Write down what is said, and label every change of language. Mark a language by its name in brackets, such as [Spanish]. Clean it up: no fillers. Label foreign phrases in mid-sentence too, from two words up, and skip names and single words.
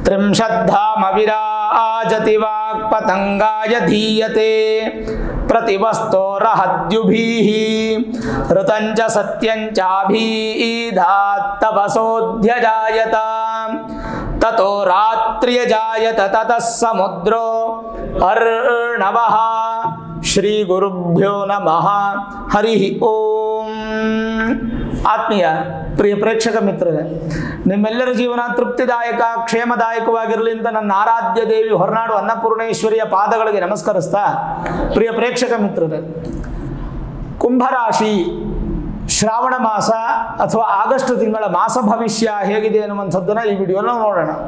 [Sanskrit] ಶ್ರದ್ಧಾಮ ವಿರಾಜತಿ ವಾಕ್ಪತಂಗಾಯ ಧೀಯತೆ प्रतिवस्तोरहद्युभिः ऋतञ्च सत्यञ्चाभीधात् तपसोऽध्यजायत ततो रात्र्यजायत ततः समुद्रो अर्णवः श्रीगुरुभ्यो नमः हरिः ओम। [Kannada] ಆತ್ಮೀಯ ಪ್ರಿಯ ಪ್ರೇಕ್ಷಕ ಮಿತ್ರರೇ, ನಿಮ್ಮೆಲ್ಲರ ಜೀವನ ತೃಪ್ತಿದಾಯಕ ಕ್ಷೇಮದಾಯಕವಾಗಿರಲಿ ಅಂತ ನನ್ನ ಆರಾಧ್ಯ ದೇವಿ ಹೊರನಾಡು ಅನ್ನಪೂರ್ಣೇಶ್ವರಿಯ ಪಾದಗಳಿಗೆ ನಮಸ್ಕರಿಸ್ತಾ, ಪ್ರಿಯ ಪ್ರೇಕ್ಷಕ ಮಿತ್ರರೇ, ಕುಂಭರಾಶಿ ಶ್ರಾವಣ ಮಾಸ ಅಥವಾ ಆಗಸ್ಟ್ ತಿಂಗಳ ಮಾಸ ಭವಿಷ್ಯ ಹೇಗಿದೆ ಅನ್ನುವಂಥದ್ದನ್ನು ಈ ವಿಡಿಯೋನ ನೋಡೋಣ.